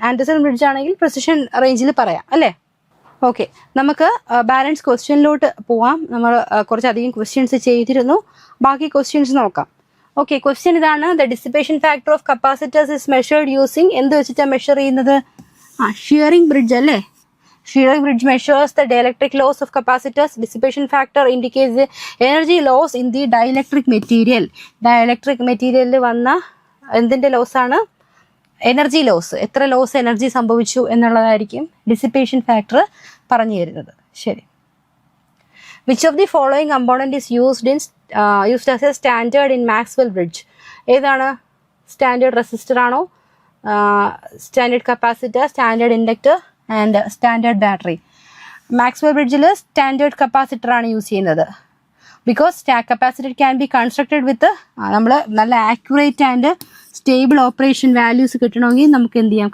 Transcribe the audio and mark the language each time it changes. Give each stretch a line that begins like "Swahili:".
Malayalam: Anderson bridge ആണെങ്കിൽ precision റേഞ്ചിൽ പറയാം അല്ലേ. ഓക്കെ, നമുക്ക് ബാലൻസ് ക്വസ്റ്റ്യനിലോട്ട് പോവാം. നമ്മൾ കുറച്ചധികം ക്വസ്റ്റ്യൻസ് ചെയ്തിരുന്നു. ബാക്കി ക്വസ്റ്റ്യൻസ് നോക്കാം. ഓക്കെ, ക്വസ്റ്റ്യൻ ഇതാണ്.
English: the dissipation factor of capacitors is measured using
Malayalam: എന്ത് വെച്ചിട്ടാണ് മെഷർ ചെയ്യുന്നത്? ഷിയറിംഗ് ബ്രിഡ്ജ് അല്ലേ.
English: Shearing bridge measures the dielectric loss of capacitors. Dissipation factor indicates the energy loss in the dielectric material.
Malayalam: Dielectric material വന്ന എന്തിന്റെ loss ആണ്? Energy loss. എത്ര loss energy സംഭവിച്ചു എന്നുള്ളതായിരിക്കും ഡിസിപ്പേഷൻ ഫാക്ടർ പറഞ്ഞു തരുന്നത്. ശരി.
English: Which of the following component is used as a standard in Maxwell bridge?
Malayalam: ഏതാണ്? സ്റ്റാൻഡേർഡ് റെസിസ്റ്റർ ആണോ, standard capacitor, standard inductor and standard battery? Maxwell ബ്രിഡ്ജിൽ standard capacitor ആണ് use ചെയ്യുന്നത്.
English: because capacitor can be constructed with
Malayalam: നമ്മൾ നല്ല accurate and stable operation values കിട്ടണമെങ്കിൽ നമുക്ക് എന്ത് ചെയ്യാം?